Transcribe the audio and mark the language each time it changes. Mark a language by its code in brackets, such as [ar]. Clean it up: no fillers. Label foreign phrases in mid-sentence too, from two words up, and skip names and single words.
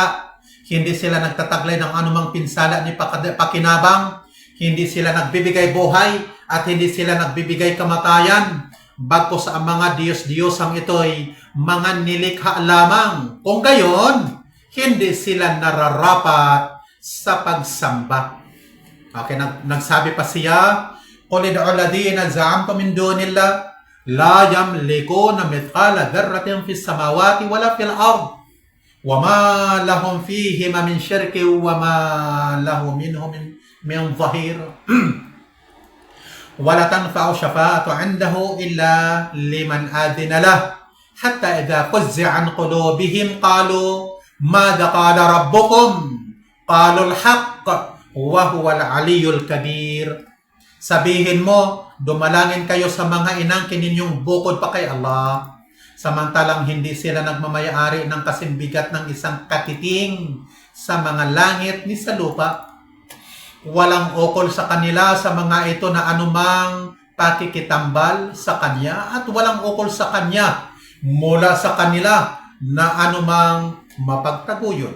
[tl] Hindi sila nagtataglay ng anumang pinsala ni pakinabang, hindi sila nagbibigay buhay, at hindi sila nagbibigay kamatayan. Bagkus ang mga Diyos-Diyosang ito'y mga nilikha lamang. Kung gayon, hindi sila nararapat sa pagsamba. Okay, nagsabi pa siya, [ar] قُلِ ادْعُوا الَّذِينَ زَعَمْتُم مِّن دُونِ اللَّهِ لَا يَمْلِكُونَ مِثْقَالَ ذَرَّةٍ فِي السَّمَاوَاتِ وَلَا فِي الْأَرْضِ وَمَا لَهُمْ فِيهِمَا مِنْ شِرْكٍ وَمَا لَهُ مِنْهُمْ مِنْ ظَهِيرٍ وَلَا تَنْفَعُ الشَّفَاعَةُ عِندَهُ إِلَّا لِمَنْ أَذِنَ لَهُ حَتَّى إِذَا فُزِّعَ عَنْ قُلُوبِهِمْ قَالُوا مَاذَا قَالَ رَبُّكُمْ قَالُوا الْحَقَّ وَهُوَ الْعَلِيُّ الْكَبِيرُ. [tl] Sabihin mo, dumalangin kayo sa mga inangkin ninyong bukod pa kay Allah, samantalang hindi sila nagmamayari ng kasimbigat ng isang katiting sa mga langit ni sa lupa. Walang ukol sa kanila sa mga ito na anumang pakikitambal sa Kanya, at walang ukol sa Kanya mula sa kanila na anumang mapagtaguyod.